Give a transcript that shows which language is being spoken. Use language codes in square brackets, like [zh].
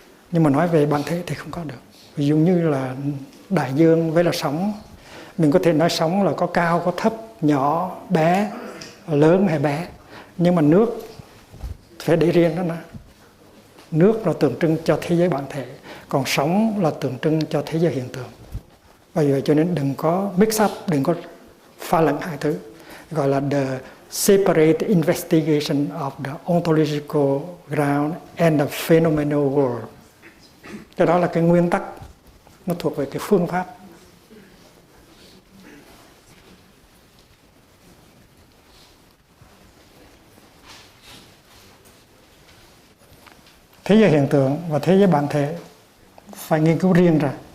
[vi] Nhưng mà nói về bản thể thì không có được. Ví dụ như là đại dương với là sóng, mình có thể nói sóng là có cao, có thấp, nhỏ, bé, lớn hay bé. Nhưng mà nước phải để riêng đó nè. Nước là tượng trưng cho thế giới bản thể, còn sóng là tượng trưng cho thế giới hiện tượng. Bởi vậy cho nên đừng có [en] mix up, [vi] đừng có pha lẫn hai thứ. Gọi là [en] the separate investigation of the ontological ground and the phenomenal world. [vi] Cái đó là cái nguyên tắc, nó thuộc về cái phương pháp. Thế giới hiện tượng và thế giới bản thể phải nghiên cứu riêng ra.